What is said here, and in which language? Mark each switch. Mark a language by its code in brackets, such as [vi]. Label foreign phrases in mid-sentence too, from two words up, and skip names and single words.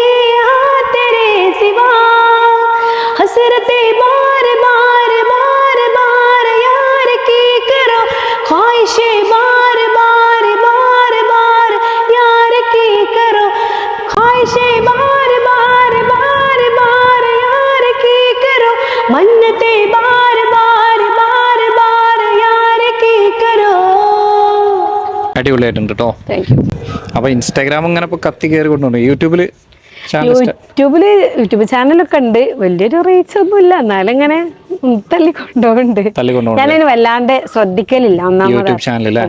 [hi] यहाँ तेरे सिवा, हसरते बार बार बार बार यार की करो, ख्वाहिशें बार बार बार बार यार की करो, ख्वाहिशें बार बार बार बार यार की करो, मन्नतें बार बार बार बार यार की करो. [ml] അടിപൊളിയായിട്ടുണ്ട് കേട്ടോ. അപ്പോൾ ഇൻസ്റ്റാഗ്രാം ഇങ്ങനെ ഇപ്പോൾ കത്തി കയറി കൊണ്ടുപോകുന്നു. യൂട്യൂബ് ചാനലൊക്കെ ഉണ്ട്. വലിയൊരു റീച്ച് ഒന്നും ഇല്ല, എന്നാലും ഇങ്ങനെ തള്ളിക്കൊണ്ടുപോകുന്നുണ്ട്. ഞാനതിന് വല്ലാണ്ട് ശ്രദ്ധിക്കലില്ല. ഒന്നാമത്